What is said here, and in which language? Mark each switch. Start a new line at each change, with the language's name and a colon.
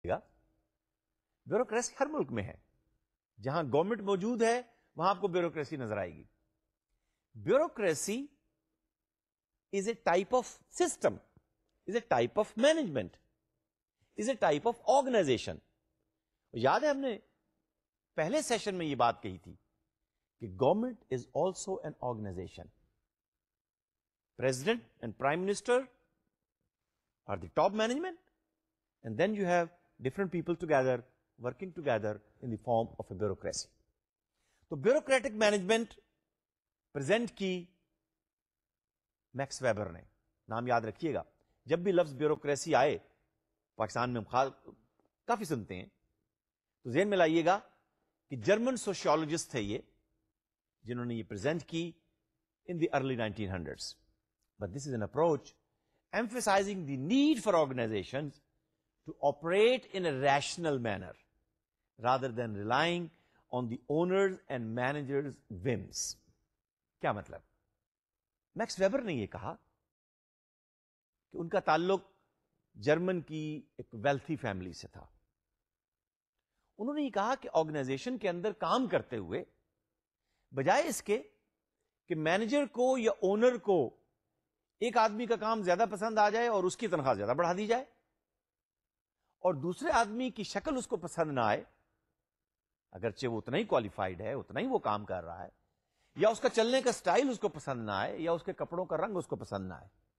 Urdu: گا bureaucracy ہر ملک میں ہے. جہاں گورنمنٹ موجود ہے وہاں آپ کو بیوروکریسی نظر آئے گی.
English: Bureaucracy is a type of system, is a type of management, is a type of organisation.
Urdu: یاد ہے ہم نے پہلے سیشن میں یہ بات کہی تھی کہ
English: Government is also an organisation. President and prime minister are the top management, and then you have different people together working together in the form of a bureaucracy.
Urdu: تو بیوروکریٹک مینجمنٹ پریزنٹ کی Max Weber نے. نام یاد رکھیے گا, جب بھی لفظ bureaucracy آئے پاکستان میں ہم کافی سنتے ہیں, تو ذہن میں لائیے گا کہ جرمن سوشیولوجسٹ تھے یہ جنہوں نے یہ پریزنٹ کی
English: in the early 1900s. But this is an approach emphasizing the need for organizations to operate in a rational manner rather than relying on the owners and managers' whims.
Urdu: کیا مطلب؟ Max Weber نے یہ کہا کہ ان کا تعلق German کی ایک ویلتھی فیملی سے تھا. انہوں نے یہ کہا کہ آرگنائزیشن کے اندر کام کرتے ہوئے بجائے اس کے کہ مینیجر کو یا اونر کو ایک آدمی کا کام زیادہ پسند آ جائے اور اس کی تنخواہ زیادہ بڑھا دی جائے, اور دوسرے آدمی کی شکل اس کو پسند نہ آئے, اگرچہ وہ اتنا ہی کوالیفائڈ ہے, اتنا ہی وہ کام کر رہا ہے, یا اس کا چلنے کا سٹائل اس کو پسند نہ آئے, یا اس کے کپڑوں کا رنگ اس کو پسند نہ آئے.